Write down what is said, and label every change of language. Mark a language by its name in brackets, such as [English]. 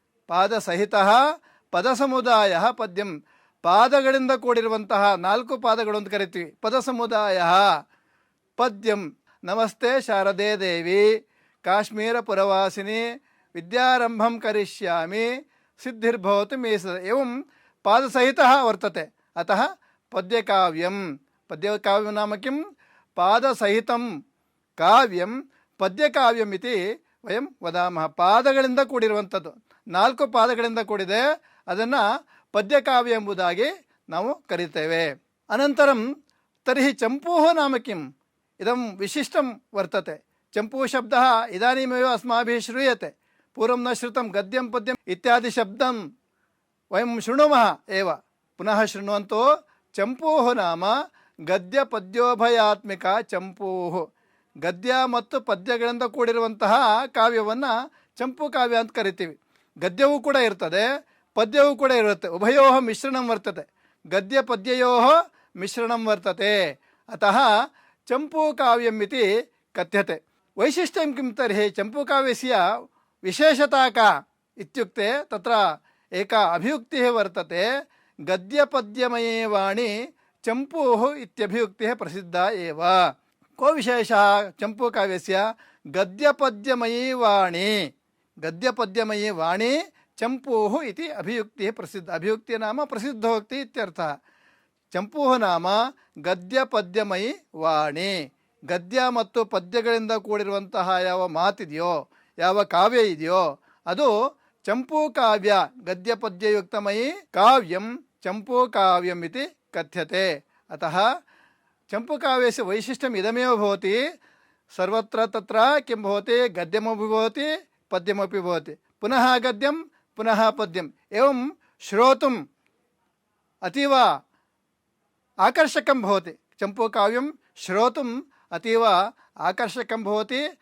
[Sanskrit] ಪಾದಸಹಿತಃ ಪದಸಮುದಾಯ ಪದ್ಯಂ. [Kannada] ಪಾದಗಳಿಂದ ಕೂಡಿರುವಂತಹ 4 ಪಾದಗಳು ಅಂತ ಕರಿತೀವಿ. [Sanskrit] ಪದಸಮುದಾಯ ಪದ್ಯಂ. ನಮಸ್ತೆ ಶಾರದೆ ದೇವಿ ಕಾಶ್ಮೀರ ಪುರವಾಸಿನಿ ವಿದ್ಯಾರಂಭಂ ಕರಿಷ್ಯಾಮಿ ಸಿದ್ಧಿರ್ಭವತು ಮೇ ಸದಾ. एवं पादसहितः वर्तते. अतः पद्यकाव्यं. पद्यकाव्यं नाम किं? पादसहितं काव्यं पद्यकाव्यम् इति वयं वदामः. [Kannada] ಪಾದಗಳಿಂದ ಕೂಡಿರುವಂಥದ್ದು, 4 ಪಾದಗಳಿಂದ ಕೂಡಿದೆ, ಅದನ್ನು ಪದ್ಯಕಾವ್ಯ ಎಂಬುದಾಗಿ ನಾವು ಕರಿತೇವೆ. ಅನಂತರಂ [Sanskrit] तर्हि चम्पूः नाम किम्? इदं विशिष्टं वर्तते। चम्पू शब्दः इदानीमेव अस्माभिः श्रूयते, पूर्वं न श्रुतं। गद्यं पद्यम् इत्यादि शब्दं वयं शृणुमः एव। पुनः शृण्वन्तु, चम्पूः नाम ಗದ್ಯ ಪದ್ಯೋಭಯಾತ್ಮಿಕ ಚಂಪೂಹು. [Kannada] ಗದ್ಯ ಮತ್ತು ಪದ್ಯಗಳಿಂದ ಕೂಡಿರುವಂತಹ ಕಾವ್ಯವನ್ನು ಚಂಪು ಕಾವ್ಯ ಅಂತ ಕರಿತೀವಿ. ಗದ್ಯವೂ ಕೂಡ ಇರ್ತದೆ, ಪದ್ಯವೂ ಕೂಡ ಇರುತ್ತೆ. [Sanskrit] ಉಭಯೋ ಮಿಶ್ರಣಂ ವರ್ತತೆ, ಗದ್ಯ ಪದ್ಯಯೋ ಮಿಶ್ರಣಂ ವರ್ತತೆ. ಅತಃ ಚಂಪೂ ಕಾವ್ಯಂ ಇತಿ ಕಥ್ಯತೆ. ವೈಶಿಷ್ಟ್ಯಂ ಕಿಂ ತರ್ಹಿ ಚಂಪೂಕಾವ್ಯಸ್ಯ ವಿಶೇಷತಾ का इत्युक्ते तत्र एका अभियुक्तिः वर्तते, गद्यपद्यमये वाणी चंपूः इत्यभियुक्तिः प्रसिद्धा एव. को विशेषः चंपूकाव्यस्य? गद्यपद्यमयी वाणी, गद्यपद्यमयी वाणी चंपूः इति अभियुक्तिः प्रसिद्ध. अभियुक्ति नाम प्रसिद्धोक्ति इत्यर्थः. चंपूः नाम गद्यपद्यमयी वाणी. [Kannada] ಗದ್ಯ ಮತ್ತು ಪದ್ಯಗಳಿಂದ ಕೂಡಿರುವಂತಹ ಯಾವ ಮಾತಿದೆಯೋ, ಯಾವ ಕಾವ್ಯ ಇದೆಯೋ ಅದು ಚಂಪೂ ಕಾವ್ಯ. [Sanskrit] ಗದ್ಯ ಪದ್ಯಯುಕ್ತಮಯಿ ಕಾವ್ಯಂ ಚಂಪೂ ಕಾವ್ಯಂ ಇತಿ ಕಥ್ಯತೆ. ಅತಃ ಚಂಪೂಕಾವ್ಯस्य ವೈಶಿಷ್ಟ್ಯಂ ಇದಮೇವ ಭವತಿ. ಸರ್ವತ್ರ ತತ್ರ किं भवति, गद्यमपि भवति पद्यमपि भवति, पुनः गद्यं पुनः पद्यम्. एवं श्रोतुम् अतीव आकर्षकं भवति. चंपूकाव्यं श्रोतुम् अतीव आकर्षकं भवति.